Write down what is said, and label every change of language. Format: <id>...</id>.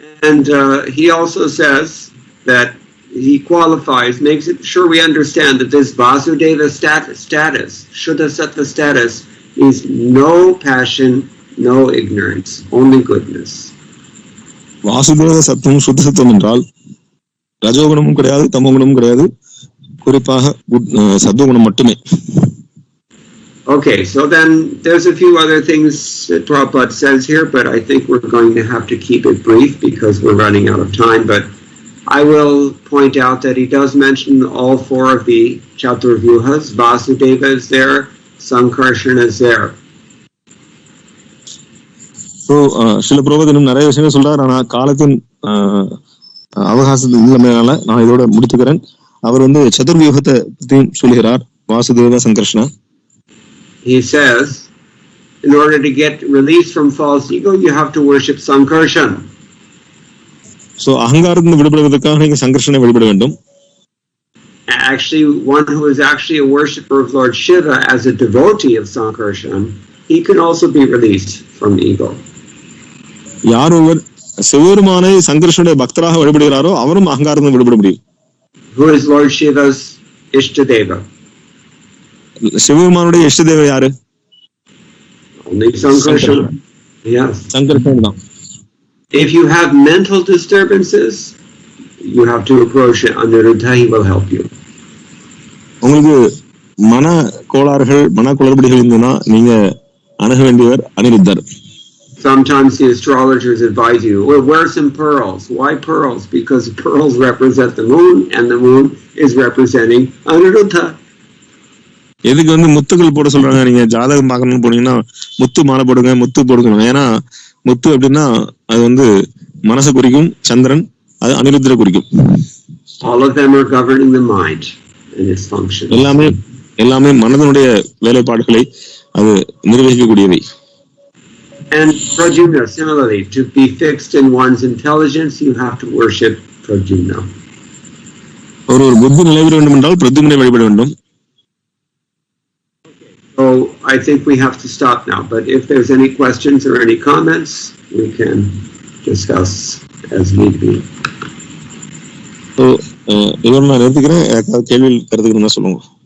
<en>And he also says that he qualifies, makes it sure we understand that this Vasudeva status, Shuddha Sattva status, is no passion, no ignorance, only goodness.</en> <ta>Vasudeva சத்துவம் சுத்த சத்துவம் என்றால் ரஜோகுணமும் கிடையாது தமோகுணமும் கிடையாது, குறிப்பாக சத்துவகுணம் மட்டுமே.</ta> <en>Okay, so then there's a few other things that Prabhupada says here, but I think we're going to have to keep it brief because we're running out of time. But I will point out that he does mention all 4 of the Chaturvyuhas. Vasudeva is there, Sankarsana is there.</en> <ta>So, Srila பிரபுபாதர் இன்னும் நிறைய விஷயங்கள் சொல்றாரு. ஆனா காலத்தின் அவகாசத்தில் இல்லாம நான் இதோட முடித்துக்கிறேன். அவர் சதுர்வியூகத்தை பற்றியும் சொல்கிறார், Vasudeva சங்கர்ஷ்ணா.</ta> <en>He says, in order to get release from false ego, you have to worship Sankarshan.</en> <ta>So, அகங்காரத்திலிருந்து விடுபடுவதற்காக நீங்க சங்கர்ஷனை வழிபட வேண்டும்.</ta> <en>Actually, one who is actually a worshipper of Lord Shiva as a devotee of Sankarshan, he can also be released from ego.</en> <ta>யார் ஒருவர் சிவபெருமானை சங்கர்ஷனுடைய பக்தராக வழிபடுகிறாரோ அவரும் அகங்காரத்திலிருந்து விடுபட முடியும்.</ta> <en>Who is Lord Shiva's Ishtadeva?</en> <ta>சிவபெருமானுடைய இஷ்டதேவ யாரு?</ta> <en>Only Sankarshan. Yes.</en> <ta>சங்கர்ஷன் தான்.</ta> <en>If you have mental disturbances, you have to approach Aniruddha, he will help you.</en> <ta>உங்களுக்கு மன கோளாறுகள், மன குளறுபடிகள் இருந்ததுன்னா நீங்க அணுக வேண்டியவர் அனிருத்தர்.</ta> <en>Sometimes the astrologers advise you, well, wear some pearls. Why pearls? Because pearls represent the moon, and the moon is representing Aniruddha.</en> <ta>எதுக்கு முத்துக்கள் போட சொல்றாங்க? நீங்க ஜாதகம் பார்க்கணும்னு போனீங்கன்னா முத்து மாலை போடுங்க, முத்து போடுக்கணும். ஏன்னா முத்து அப்படின்னா அது மனசை குறிக்கும், சந்திரன் அது அனிருத்தரை குறிக்கும்.</ta> <en>All of them are governing the mind and its function.</en> <ta>எல்லாமே மனதனுடைய வேலைப்பாடுகளை அது நிர்வகிக்கக்கூடியவை.</ta> <en>And Pradyumna, similarly, to be fixed in one's intelligence, you have to worship Pradyumna.</en> <ta>ஒரு புத்தி நிலைபெற வேண்டும் என்றால் பிரத்யும்னை வழிபட வேண்டும்.</ta> <en>So I think we have to stop now, but if there's any questions or any comments, we can discuss as need be.</en> <ta>So இதோட நான் நிறுத்திக்கிறேன். யாருக்காவது கேள்வி கருத்துக்கணும்னா சொல்லுங்க.</ta>